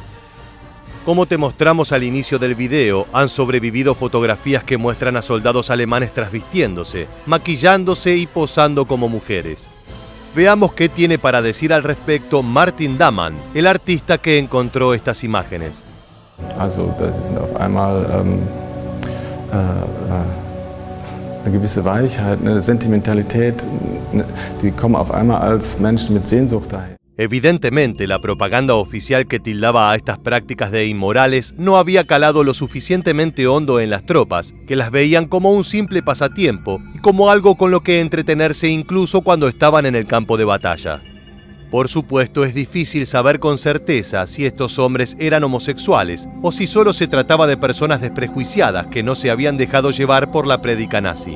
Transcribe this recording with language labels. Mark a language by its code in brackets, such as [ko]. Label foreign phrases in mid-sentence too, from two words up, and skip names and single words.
[es] Como te mostramos al inicio del video, han sobrevivido fotografías que muestran a soldados alemanes trasvistiéndose, maquillándose y posando como mujeres. Veamos qué tiene para decir al respecto Martin Damann, el artista que encontró estas imágenes. [de] Also, das ist auf einmal eine gewisse Weichheit, eine Sentimentalität, die kommen auf einmal als Menschen mit Sehnsucht daher. [es] Evidentemente, la propaganda oficial que tildaba a estas prácticas de inmorales no había calado lo suficientemente hondo en las tropas, que las veían como un simple pasatiempo y como algo con lo que entretenerse incluso cuando estaban en el campo de batalla. Por supuesto, es difícil saber con certeza si estos hombres eran homosexuales o si solo se trataba de personas desprejuiciadas que no se habían dejado llevar por la prédica nazi.